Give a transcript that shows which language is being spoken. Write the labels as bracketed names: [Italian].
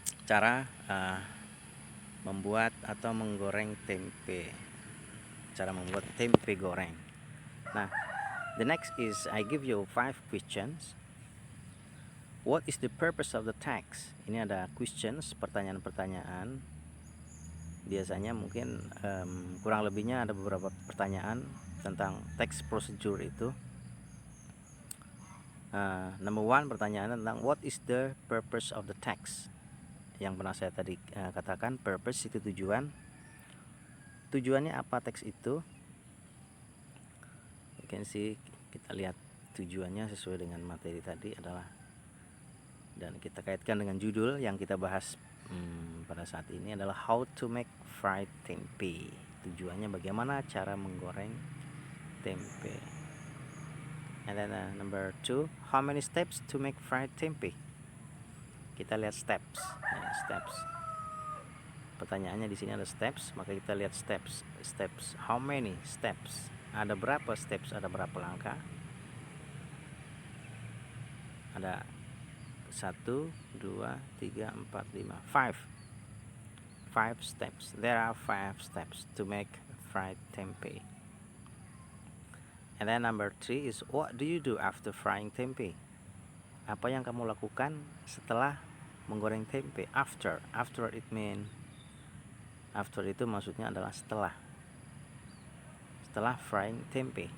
[Indonesian] Cara membuat atau menggoreng tempe. Cara membuat tempe goreng. [English] Nah, the next is I give you 5 questions. What is the purpose of the text? [Indonesian] Ini ada questions, pertanyaan-pertanyaan. Biasanya mungkin kurang lebihnya ada beberapa pertanyaan tentang text procedure itu. [English] Number 1, [Indonesian] pertanyaan tentang [English] what is the purpose of the text. [Indonesian] Yang pernah saya tadi katakan, purpose itu tujuan. Tujuannya apa teks itu? [English] You can see, [Indonesian] kita lihat tujuannya sesuai dengan materi tadi adalah, dan kita kaitkan dengan judul yang kita bahas pada saat ini adalah [English] how to make fried tempe. [Indonesian] Tujuannya bagaimana cara menggoreng tempe. [English] And then number 2, how many steps to make fried tempe? [Indonesian] Kita lihat steps. Steps. Pertanyaannya di sini ada steps, maka kita lihat steps. Steps. [English] How many steps? [Indonesian] Ada berapa steps? Ada berapa langkah? Ada 1, 2, 3, 4, 5. 5 steps. [English] There are 5 steps to make fried tempeh. And then number 3 is what do you do after frying tempeh? [Indonesian] Apa yang kamu lakukan setelah menggoreng tempe? [English] After it mean, after [Indonesian] itu maksudnya adalah setelah [English] frying tempe.